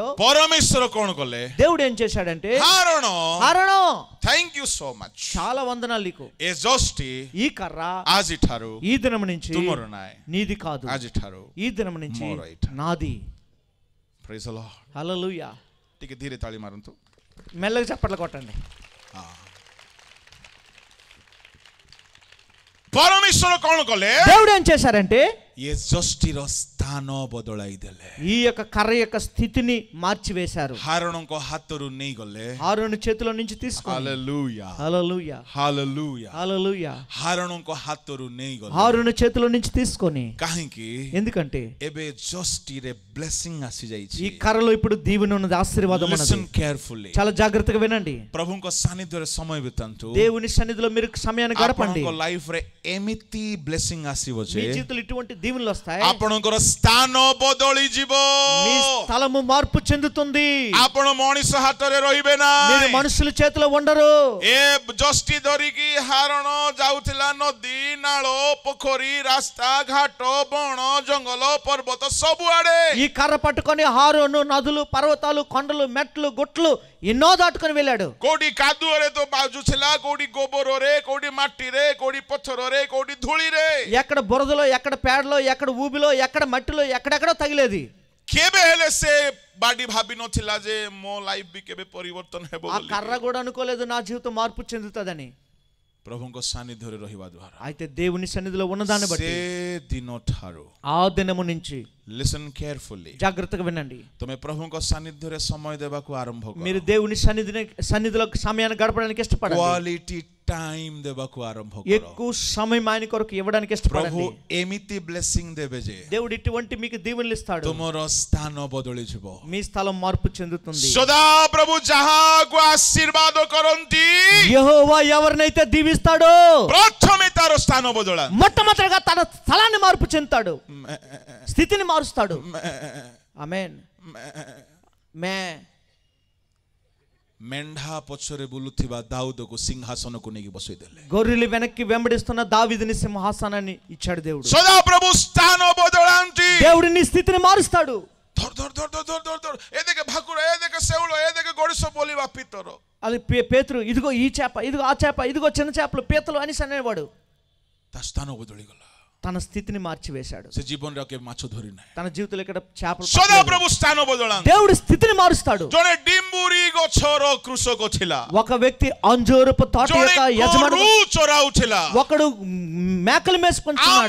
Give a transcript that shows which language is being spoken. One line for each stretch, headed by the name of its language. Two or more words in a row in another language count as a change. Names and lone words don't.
Odia: ପରମେଶ୍ୱର କଣ କଲେ?
Telugu: దేవుడు ఏం చేశాడంటే,
Odia: ହାରଣ
Telugu: హరణం
English: thank you so much.
Telugu: చాలా వందనాలు నీకు,
Odia: ଏ ଯଷ୍ଟି
Telugu: ఈ కర్ర
Odia: ଆଜିଠାରୁ
Telugu: ఈ దినం నుంచి
Odia: ତୁମର ନାହିଁ,
Telugu: నీది కాదు,
Odia: ଆଜିଠାରୁ
Telugu: ఈ దినం నుంచి
Odia: ମୋର ଏଇଟା।
Telugu: నాది।
English: praise the Lord.
Telugu: హల్లెలూయా।
Odia: ଟିକେ ଧୀରେ ତାଳି ମାରନ୍ତୁ।
Telugu: మెల్లగా చప్పట్లు కొట్టండి।
Odia: ପରମେଶ୍ୱର କଣ କଲେ?
Telugu: దేవుడు ఏం చేశారంటే
Odia: ଏ ଯଷ୍ଟିର ସ୍ଥାନ ବଦଳାଇ ଦେଲେ।
Telugu: ఈ యొక్క కర్ర యొక్క స్థితిని మార్చివేశారు।
Odia: ହାରଣଙ୍କ ହାତରୁ ନେଇଗଲେ।
Telugu: ఆరోను చేతిలో నుంచి తీసుకొని,
Odia: ହାଲେଲୁୟା
Telugu: హల్లెలూయా
Odia: ହାଲେଲୁୟା
Telugu: హల్లెలూయా,
Odia: ହାରଣଙ୍କ ହାତରୁ ନେଇଗଲେ।
Telugu: ఆరోను చేతిలో నుంచి తీసుకొని,
Odia: କାହିଁକି?
Telugu: ఎందుకంటే
Odia: ଏବେ ଯଷ୍ଟିରେ ବ୍ଲେସିଂ ଆସିଯାଇଛି।
Telugu: ఈ కర్రలో ఇప్పుడు దీవెన ఉన్నది, ఆశీర్వాదం ఉన్నది।
English: listen carefully.
Telugu: చాలా జాగ్రత్తగా వినండి।
Odia: ప్రభుଙ୍କ ସାନିଧ୍ୟରେ ସମୟ ବିତାନ୍ତୁ।
Telugu: దేవుని సన్నిధిలో మీరు సమయాన్ని గడపండి।
Odia: ଆପଣଙ୍କ ଲାଇଫରେ ଏମିତି ବ୍ଲେସିଂ ଆସିବ
Telugu: మీ
Odia: ଯେ
Telugu: జీవితంలో ఇటువంటి దీవెనలు వస్తాయి,
Odia: ଆପଣଙ୍କର ସ୍ଥାନ ବଦଳି ଯିବ।
Telugu: మీ స్థలము మార్పు చెందుతుంది।
Odia: ଆପଣ ମଣିଷ ହାତରେ ରହିବେ ନା।
Telugu: మీరు మనుషుల చేతిలో ఉండరు।
Odia: ଏ ଯଷ୍ଟି ଧରିକି ହାରଣ ଯାଉଥିଲା ନଦୀ ନାଳ ପୋଖରୀ ରାସ୍ତା ଘାଟ ବଣ ଜଙ୍ଗଲ ପର୍ବତ ସବୁଆଡେ।
Telugu: ఈ కర్ర పట్టుకొని హారోను నదులు పర్వతాలు కొండలు మెట్లు గుట్లు ఎన్నో దాటుకొని వెళ్ళాడు।
Odia: କୋଉଠି କାଦୁଅରେ ତ ବାଜୁଥିଲା, କୋଉଠି ଗୋବରରେ, କୋଉଠି ମାଟିରେ, କୋଉଠି ପଥରରେ, କୋଉଠି ଧୂଳିରେ।
Telugu: ఎక్కడ బురదలో, ఎక్కడ పేడలో, ఎక్కడ ఊబిలో, ఎక్కడ మట్టిలో, ఎక్కడెక్కడో తగిలేది।
Odia: କେବେ ହେଲେ ସେ ବାଡି ଭାବି ନଥିଲା ଯେ ମୋ ଲାଇଫ ବି କେବେ ପରିବର୍ତ୍ତନ ହେବ
Telugu: ఆ
Odia: ବୋଲି।
Telugu: కర్ర కూడా అనుకోలేదు నా జీవితం మార్పు చెందుతుందని।
Odia: ପ୍ରଭୁଙ୍କ ସାନିଧ୍ୟରେ ରହିବା ଦ୍ୱାରା
Telugu: అయితే దేవుని సన్నిధిలో ఉన్నదాన్ని
Odia: ସେ
Telugu: బట్టి
Odia: ଦିନ ଠାରୁ
Telugu: ఆ దినము నుంచి
English: listen carefully
Telugu: జాగ్రత్తగా వినండి।
Odia: ତମେ ପ୍ରଭୁଙ୍କ ସାନିଧ୍ୟରେ ସମୟ ଦେବାକୁ ଆରମ୍ଭ କର।
Telugu: మీరు దేవుని సన్నిధిలో సమయాన్ని గడపడానికి ఇష్టపడండి।
English: quality time
Odia: ଦେବାକୁ ଆରମ୍ଭ କର।
Telugu: ఎక్కువ సమయం ఆయన కొరకు ఇవ్వడానికి
Odia: ପ୍ରଭୁ
Telugu: ఇష్టపడండి।
Odia: ଏମିତି ବ୍ଲେସିଂ ଦେବେ ଯେ
Telugu: దేవుడు ఇటువంటి మీకు దీవెనలు ఇస్తాడు,
Odia: ତୁମର ସ୍ଥାନ ବଦଳିଯିବ।
Telugu: మీ స్థలం మార్పు చెందుతుంది।
Odia: ସଦା ପ୍ରଭୁ ଯାହାକୁ ଆଶୀର୍ବାଦ କରନ୍ତି
Telugu: యెహోవా ఎవరినైతే దీవిస్తాడో
Odia: ପ୍ରଥମେ ତାର ସ୍ଥାନ ବଦଳାନ୍ତି।
Telugu: మొట్టమొదటిగా తన స్థలాన్ని మార్పు చెందుతాడు, స్థితిని మారుస్తాడు। ఆమేన్। మే
Odia: ମେଣ୍ଢା ପଛରେ ବୁଲୁଥିବା ଦାଉଦକୁ ସିଂହାସନକୁ ନେଇକି ବସେଇଦେଲେ।
Telugu: గొర్రెలు వెనక్కి వెంబడిస్తున్న దావీదుని సింహాసనాన్ని ఇచ్చాడు దేవుడు।
Odia: ସଦା ପ୍ରଭୁ ସ୍ଥାନ ବଦଳାନ୍ତି।
Telugu: దేవుడు నీ స్థితిని మారుస్తాడు।
Odia: ଧର ଧର ଧର ଧର ଧର ଧର ଧର ଏ ଦେଖେ ଭାକୁର, ଏ ଦେଖେ ଶେଉଳ, ଏ ଦେଖେ ଗଡ଼ିଶ ବୋଲିବା ପିତର।
Telugu: అది పేతురు, ఇదిగో ఈ చేప, ఇదిగో ఆ చేప, ఇదిగో చిన్న చేపలు పీతలు అని అనేవాడు।
Odia: ତା ସ୍ଥାନ ବଦଳିଗଲା।
Telugu: తన స్థితిని మార్చివేశాడు।
Odia: ସେ ଜୀବନରେ ଆଉ କେବେ ମାଛ ଧରି ନାହିଁ।
Telugu: తన జీవితంలో ఇక్కడ చేపలు
Odia: ସଦା
Telugu: పట్టలేదు।
Odia: ପ୍ରଭୁ ସ୍ଥାନ ବଦଳାନ୍ତି।
Telugu: దేవుడు స్థితిని మారుస్తాడు।
Odia: ଜଣେ ଡିମ୍ବୁରି ଗଛର କୃଷକ ଥିଲା,
Telugu: ఒక వ్యక్తి అంజూరపు తోట
Odia: ଜଣେ
Telugu: యొక్క యజమానుడు,
Odia: ଗୋରୁ ଚରାଉଥିଲା,
Telugu: ఒకడు మేకలు మేసుకుంటున్నాడు,